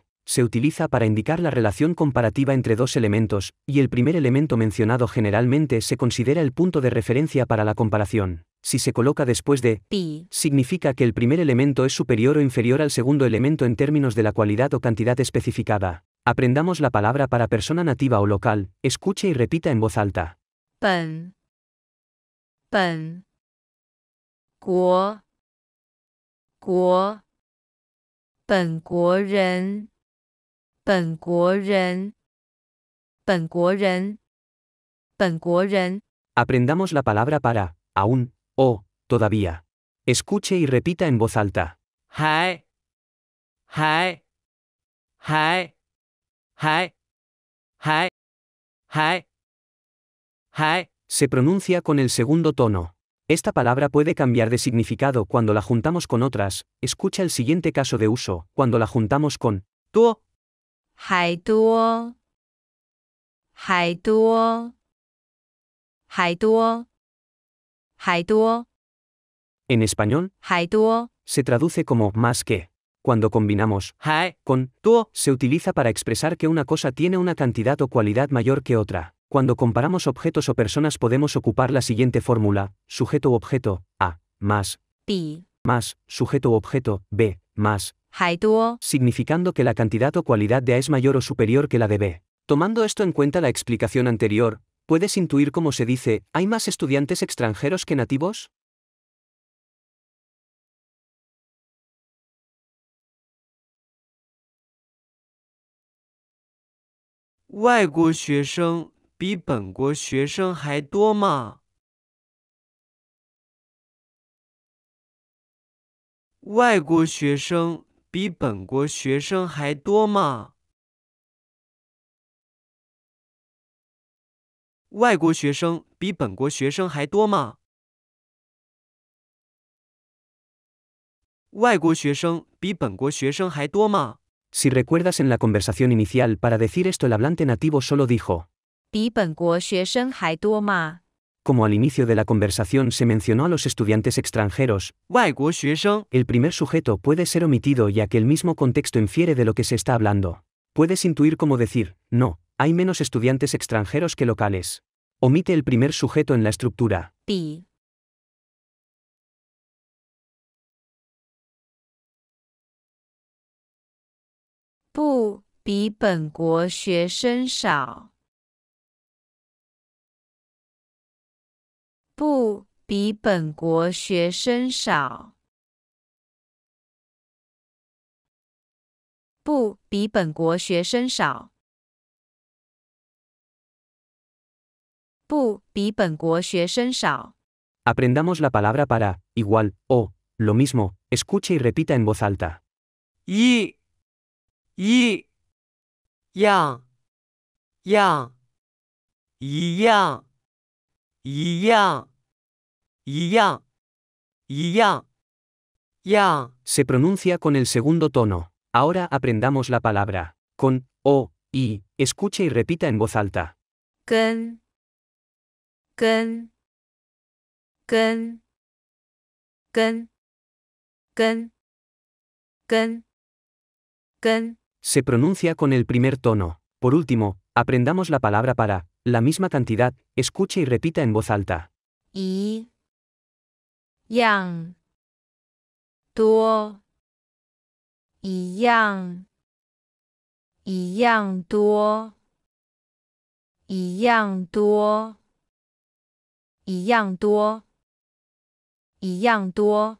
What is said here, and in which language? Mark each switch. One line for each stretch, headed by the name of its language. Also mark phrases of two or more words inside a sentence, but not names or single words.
Spanish: Se utiliza para indicar la relación comparativa entre dos elementos, y el primer elemento mencionado generalmente se considera el punto de referencia para la comparación. Si se coloca después de
Chinese: 比
Spanish: significa que el primer elemento es superior o inferior al segundo elemento en términos de la cualidad o cantidad especificada. Aprendamos la palabra para persona nativa o local, escuche y repita en voz alta.
Chinese: 本国本国人本国人
Spanish: Aprendamos la palabra para aún o todavía. Escuche y repita en voz alta.
Chinese: 还
Spanish: Se pronuncia con el segundo tono. Esta palabra puede cambiar de significado cuando la juntamos con otras. Escucha el siguiente caso de uso, cuando la juntamos con
Chinese: 多海多还多，还多，
Spanish: En español,
Chinese: 还多，
Spanish: se traduce como más que. Cuando combinamos
Chinese: 还
Spanish: con 多, se utiliza para expresar que una cosa tiene una cantidad o cualidad mayor que otra. Cuando comparamos objetos o personas podemos ocupar la siguiente fórmula: sujeto u objeto, A, más,
Chinese: 比
Spanish: más, sujeto u objeto, B, más,
Chinese: 还多，
Spanish: significando que la cantidad o cualidad de A es mayor o superior que la de B. Tomando esto en cuenta la explicación anterior, ¿puedes intuir cómo se dice, ¿hay más estudiantes extranjeros que nativos?
Chinese: 外国学生比本国学生还多吗？外国学生比本国学生还多吗？外国学生比本国学生还多吗？外国学生比本国学生还多吗？
Spanish: Si recuerdas en la conversación inicial, para decir esto el hablante nativo solo dijo,
Chinese: 比本国学生还多吗？
Spanish: como al inicio de la conversación se mencionó a los estudiantes extranjeros,
Chinese: 外国学生
Spanish: el primer sujeto puede ser omitido ya que el mismo contexto infiere de lo que se está hablando. Puedes intuir cómo decir, no, hay menos estudiantes extranjeros que locales. Omite el primer sujeto en la estructura.
Chinese: 比不比本国学生少，不比本国学生少，不比本国学生少，不比本国学生少。
Spanish: Aprendamos la palabra para, igual, o, lo mismo, escuche y repita en voz alta.
Chinese: 一样一样一样样
Spanish: Se pronuncia con el segundo tono. Ahora aprendamos la palabra con, o, y, escuche y repita en voz alta.
Chinese: 跟跟跟跟跟跟跟
Spanish: Se pronuncia con el primer tono. Por último, aprendamos la palabra para, la misma cantidad, escuche y repita en voz alta.
Chinese: 一样多，一样多，一样多，一样多，一样多。